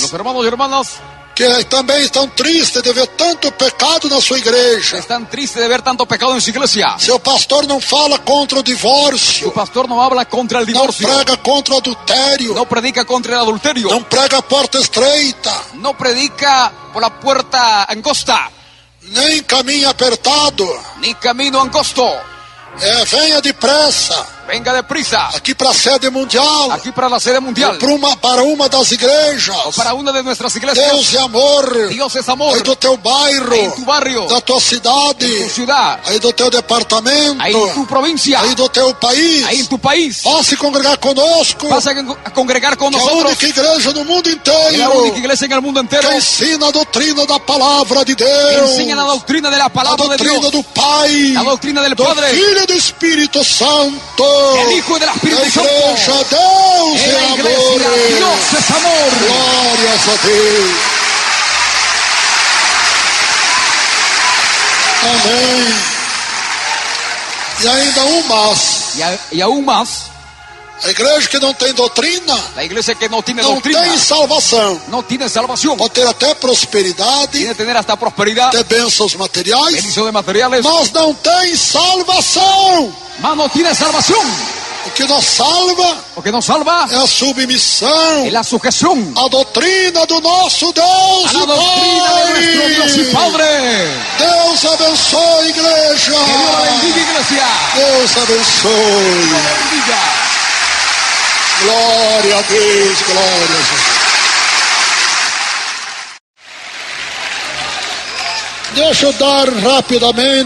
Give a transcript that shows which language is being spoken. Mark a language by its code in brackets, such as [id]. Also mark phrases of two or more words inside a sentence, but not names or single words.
[es] Los hermanos y hermanas [pt] que também estão tristes de ver tanto pecado na sua igreja. [es] están tristes de ver tanto pecado en su iglesia. [pt] Seu pastor não fala contra o [es] Su [pt] divórcio, [es] pastor no habla contra el [pt] não [es] divorcio. [pt] prega contra o adultério, [es] No predica contra el adulterio. [pt] não prega a porta estreita, [es] No predica por la puerta angosta, [pt] nem caminho apertado. [es] ni camino angosto. [pt] Venha depressa [es] Venga deprisa. [pt] aqui para a sede mundial, [es] Aquí para la sede mundial. [pt] para uma das igrejas. [es] O para una de nuestras [pt] Deus [es] iglesias. [pt] é amor. [es] Dios es amor. [pt] Aí do teu bairro, [es] Ahí en tu barrio, [pt] da tua cidade, [es] tu ciudad, [pt] aí do teu departamento, [es] ahí en tu provincia, [pt] aí do teu país. [es] ahí en tu país. [pt] Vá se congregar conosco, [es] Vas a congregar con [pt] que é a [es] nosotros. [pt] única igreja no mundo [es] Es la [pt] inteiro [es] única iglesia en el mundo entero [pt] que ensina a doutrina da palavra de [es] que [pt] Deus, [es] enseña la doctrina de la [pt] a [es] palabra de [pt] doutrina [es] Dios, [pt] do Pai, [es] la doctrina del [pt] do [es] Padre, [pt] Filho e do Espírito Santo. [es] del Hijo y del [pt] A [es] Espíritu Santo. [pt] igreja, Deus [es] En [pt] é [es] la iglesia, [pt] amor. [es] Dios es amor. [pt] Glórias a Deus. Amém. E ainda mais, [es] Y aún más, [pt] a igreja que não tem doutrina, [es] la iglesia que no tiene [pt] não [es] doctrina, [pt] tem salvação. [es] no tiene salvación. [pt] Pode ter até prosperidade, [es] Tiene que tener hasta prosperidad, [pt] ter bênçãos materiais, [es] bendición de materiales, [pt] mas não tem salvação. [es] mas no tiene salvación. [pt] O que nos salva [es] Lo que nos salva [pt] é a submissão [es] es la sujeción [pt] à doutrina do nosso Deus [es] a [pt] e [es] la doctrina de nuestro Dios y [pt] Pai. [es] Padre. [pt] Deus abençoe, igreja. [es] Que Dios la bendiga, iglesia. [pt] Deus abençoe. [es] Dios la bendiga. [pt] Glória a Deus, glória a Deus. Deixa eu dar rapidamente